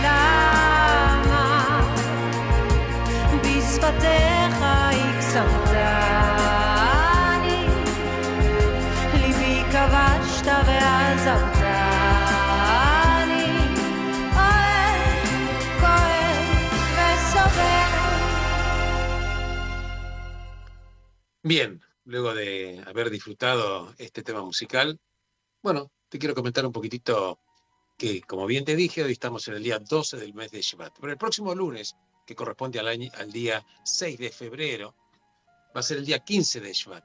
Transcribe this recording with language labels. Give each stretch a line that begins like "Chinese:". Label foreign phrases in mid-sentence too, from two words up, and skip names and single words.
Hebrew: בשפתיך הקסמתני ליבי כבשת ועזבתני אוהב, כואב וסובל.
Spanish: Bien, luego de haber disfrutado este tema musical, bueno, te quiero comentar un poquitito que, como bien te dije, hoy estamos en el día 12 del mes de Shevat. Pero el próximo lunes, que corresponde al día 6 de febrero, va a ser el día 15 de Shevat.